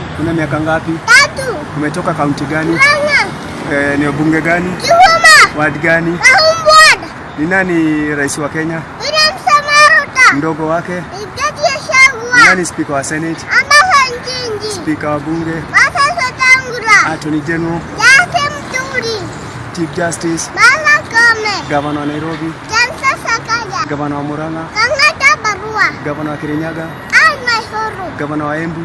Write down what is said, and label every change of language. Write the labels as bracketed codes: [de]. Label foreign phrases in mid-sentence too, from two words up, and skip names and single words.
[sw] Una miaka ngapi? 3. Umetoka kaunti gani? Murang'a. Ni bunge gani? Kihoma. Ward gani? Ward. Ni nani rais wa Kenya? William Samoei. Mdogo wake? Rigathi Gachagua. Ni nani speaker wa Senate? Amahanjinji. Speaker wa bunge? Wetangula. [en] Attorney General? Chief Justice? [sw] Governor wa Nairobi? Governor wa Murang'a? Governor wa Kirinyaga? Governor wa Embu?